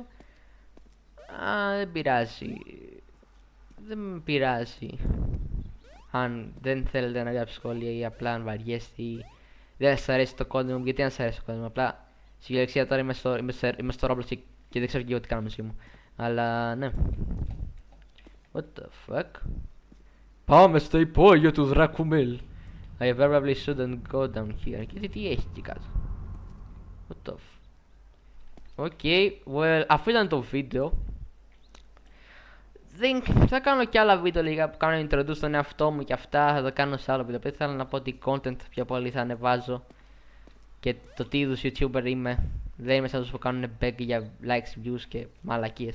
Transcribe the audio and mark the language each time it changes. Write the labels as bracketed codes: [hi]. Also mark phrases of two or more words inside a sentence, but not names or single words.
[el] Δεν πειράζει. Δεν με πειράζει αν δεν θέλετε να γράψετε σχόλια ή απλά αν βαριέστε ή δεν σας αρέσει το content μου. Γιατί αν σας αρέσει το content μου, απλά στη κυριολεξία τώρα είμαι στο Roblox και δεν ξέρω και εγώ τι κάνω με μου. Αλλά ναι. [en] What the fuck? [el] Πάμε στο υπόγειο του Δρακουμέλ. [en] I probably shouldn't go down here. [el] Και τι έχει εκεί κάτω? [en] What the fuck? Okay, well, [el] αυτό ήταν το βίντεο. Θα κάνω και άλλα βίντεο λίγα που κάνω introduce στον εαυτό μου και αυτά. Θα το κάνω σε άλλο βίντεο. Θέλω να πω ότι content πιο πολύ θα ανεβάζω και το τι είδους YouTuber είμαι. Δεν είμαι σαν τους που κάνουν beg για [en] likes, views [el] και μαλακίες.